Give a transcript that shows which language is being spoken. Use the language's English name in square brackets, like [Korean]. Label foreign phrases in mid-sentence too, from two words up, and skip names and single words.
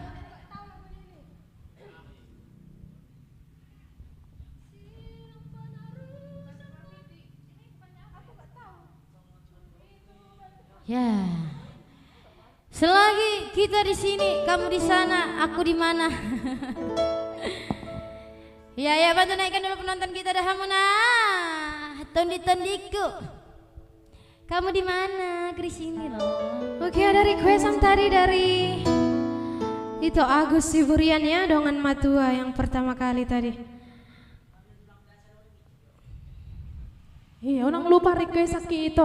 [Indonesian] Ya. Selagi kita di sini, kamu di sana, aku di mana? Ya, bantu naikkan dulu penonton kita dah hamuna. Tondi-tondiku. Kamu di mana? Ke sini loh. Oke, ada requestan tadi dari itu Agus Siburian ya, Dongan Matua yang pertama kali tadi. Iya, orang lupa request Saki itu.